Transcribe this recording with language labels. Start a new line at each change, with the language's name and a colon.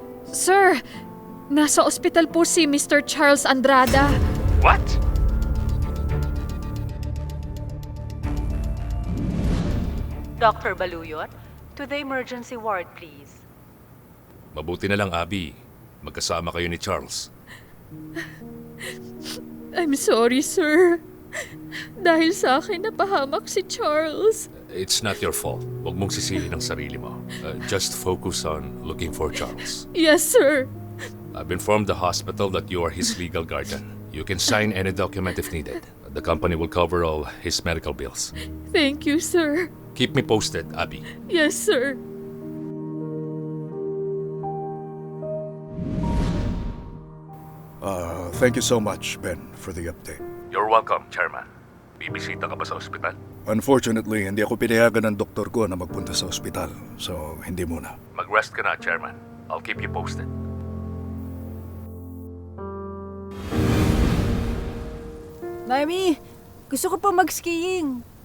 Filipino: Sir, nasa ospital po si Mr. Charles Andrada.
English: What? Dr. Baluyot, to the emergency ward, please.
Filipino: Mabuti na lang, Abby. Magkasama kayo ni Charles.
English: I'm sorry, sir.
Filipino: Dahil sa akin napahamak si Charles.
English: It's not your fault.
Filipino: Huwag mong sisihin ang sarili mo.
English: Just focus on looking for Charles. Yes, sir. I've informed the hospital that you are his legal guardian. You can sign any document if needed. The company will cover all his medical bills. Thank you, sir. Keep me posted, Abby. Yes, sir. Thank you so much, Ben, for the update. You're welcome, Chairman.
Filipino: Bibisita ka ba sa ospital? Unfortunately, hindi ako pinayagan ng doktor ko na magpunta sa ospital. So, hindi muna. Mag-rest ka na, Chairman.
English: I'll keep you posted.
Filipino: Mami, gusto ko pa mag-skiing.